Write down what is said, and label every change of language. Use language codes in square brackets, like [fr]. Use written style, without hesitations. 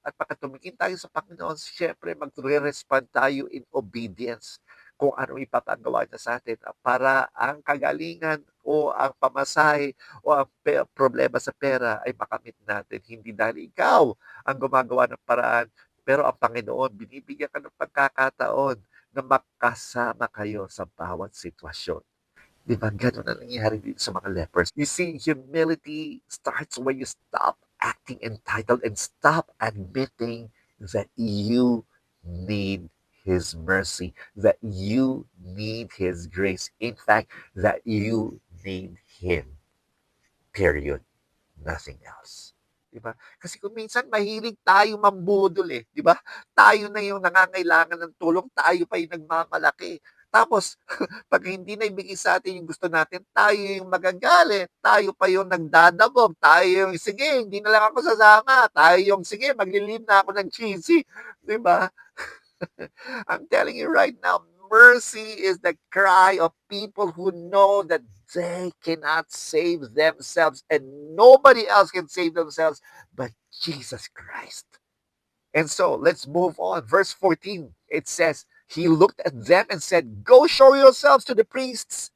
[tl] At pagka tumingin tayo sa Panginoon, syempre magre-respond tayo in obedience kung ano ipapagawa niya sa atin para ang kagalingan o ang pamasahe o ang problema sa pera ay makamit natin. Hindi dahil ikaw ang gumagawa ng paraan, pero ang Panginoon, binibigyan ka ng pagkakataon na makasama kayo sa bawat sitwasyon. Di ba? Ganun ang nangyayari dito sa mga lepers. [en] You see, humility starts when you stop acting entitled and stop admitting that you need His mercy, that you need His grace. In fact, that you need Him. [tl] Period. Nothing else. Di ba? Kasi kung minsan mahilig tayo mambudol eh, di ba? Tayo na yung nangangailangan ng tulong, tayo pa yung nagmamalaki. Tapos, pag hindi na ibigay sa atin yung gusto natin, tayo yung magagalit, tayo pa yung nagdadabog, tayo yung, sige, hindi na lang ako sasama, tayo yung, sige, maglilib na ako ng cheesy. Di ba? [en] I'm telling you right now, mercy is the cry of people who know that they cannot save themselves and nobody else can save themselves but Jesus Christ. And so let's move on. Verse 14, it says, He looked at them and said, Go show yourselves to the priests.